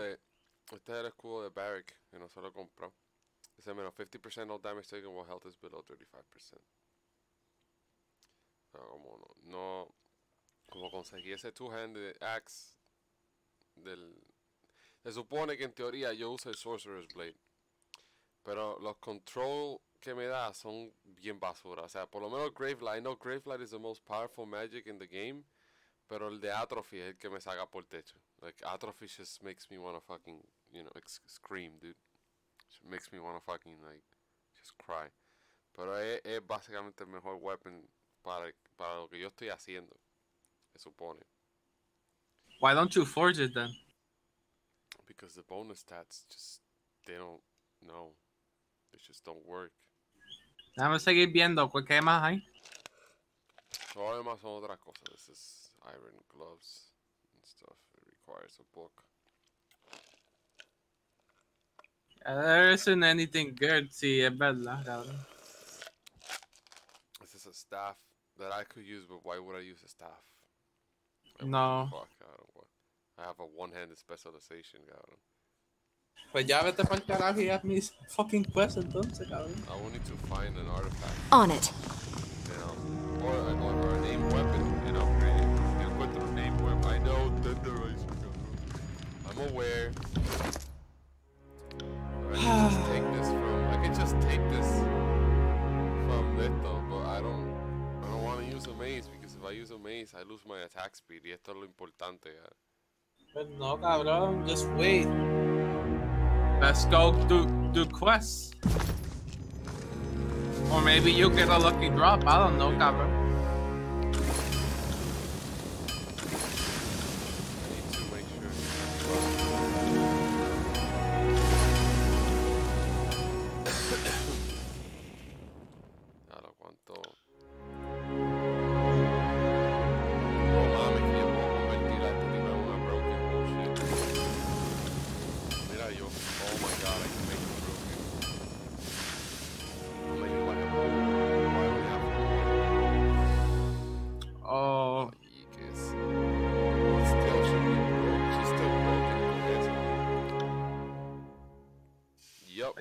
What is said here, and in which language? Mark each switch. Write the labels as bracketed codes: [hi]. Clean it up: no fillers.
[es] de, este es el escudo de Barrick, que no se lo compró. Dice menos [en] 50% all damage taken while health is below 35%. [es] Pero como como conseguí ese [en] two-handed axe [es] se supone que en teoría yo uso el Sorcerer's Blade. Pero los control que me da son bien basura. O sea, por lo menos [en] Gravelight. I know Gravelight is the most powerful magic in the game. [es] Pero el de Atrophy es el que me saca por techo. [en] Like, Atrophy just makes me wanna fucking, scream, dude. It makes me wanna fucking, just cry. [es] Pero es básicamente el mejor weapon para lo que yo estoy haciendo. Se supone. [en] Why don't you forge it then? Because the bonus stats they don't, no. They just don't work. [es] Déjame seguir viendo qué más hay. Todo lo demás son otras cosas. [en] This is iron gloves and stuff. It requires a book. There isn't anything good, [es] sí, es verdad, [en] cabrón. This is a staff that I could use, but why would I use a staff? No. Fuck, I have a one-handed specialization, cabrón. [es] Pues ya vete para el carajo y haz mis [en] fucking quests [es] entonces, cabrón. [en] I will need to find an artifact. On it. Or a named weapon and upgrade it. You [es] encuentro un [en] named weapon. I know, tenderizer, cabrón. I'm aware. I can just take this from Leto, but I don't want to use a mace, because if I use a mace, I lose my attack speed, [es] y esto es lo importante, ya. Pues no, [en] cabrón, just wait. Let's go do quests. Or maybe you get a lucky drop, I don't know, cabrón. I need to make sure. [es] Claro, cuánto. No mames, que yo puedo convertir a este tipo en una [en] broken bullshit. [es] Mira yo. [en] Oh my god, I can make it broken. I'll make it like a bowl. Why do we have one? Oh, Yeekes. Still should be broken. She's still broken. Yup.